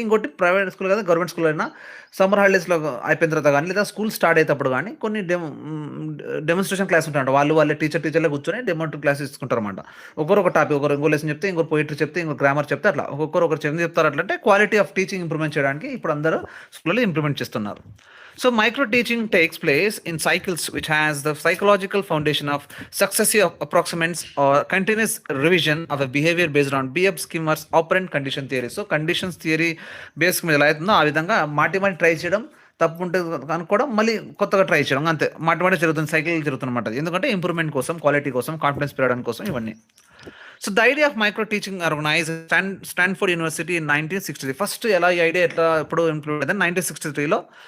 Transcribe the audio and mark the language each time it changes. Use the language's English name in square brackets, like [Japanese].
[Telugu] ఇంకోటి private school కదా, government school అయినా సమ్మర్ హాలిడేస్లో అయిపోయిన తర్వాత కానీ, లేదా స్కూల్ స్టార్ట్ అయ్యేటప్పుడు కానీ కొన్ని డెమోన్స్ట్రేషన్ క్లాస్ ఉంటాయంట. వాళ్ళే టీచర్లో కూర్చొని డెమో క్లాస్ తీసుకుంటారు అనమాట. ఒక టాపిక్, ఒకరు ఇంకో లెసన్ చెప్తే, ఇంకో పోయిటరీ చెప్తే, ఇంకో గ్రామర్ చెప్తే, అట్లా ఒకరు చెప్తారు. అట్లా అంటే క్వాలిటీ ఆఫ్ టీచింగ్ ఇంప్రూవ్మెంట్ చేయడానికి ఇప్పుడు అందరూ స్కూల్లో ఇంప్రూవ్మెంట్ చేస్తున్నారు. [English] So micro teaching takes place in cycles which has the psychological foundation of successive approximates or continuous revision of a behavior based on B.F. Skinner's operant condition theory. [Telugu] So conditions theory base మీద ఎలా అవుతుందో ఆ విధంగా మాటి try చేయడం, తప్పు ఉంటే అనుకోవడం, మళ్ళీ కొత్తగా ట్రై చేయడం, అంతే మాటి జరుగుతుంది, సైకిల్ జరుగుతున్నమాట. ఎందుకంటే ఇంప్రూవ్మెంట్ కోసం, క్వాలిటీ కోసం, కాన్ఫిడెన్స్ పెరగడం కోసం ఇవన్నీ. [English] So the idea of micro teaching organise Stanford university in 1963. [Telugu] First ఎలా ఈ ఐడియా ఎప్పుడు ఇంప్లిమెంట్ అయింది 1963లో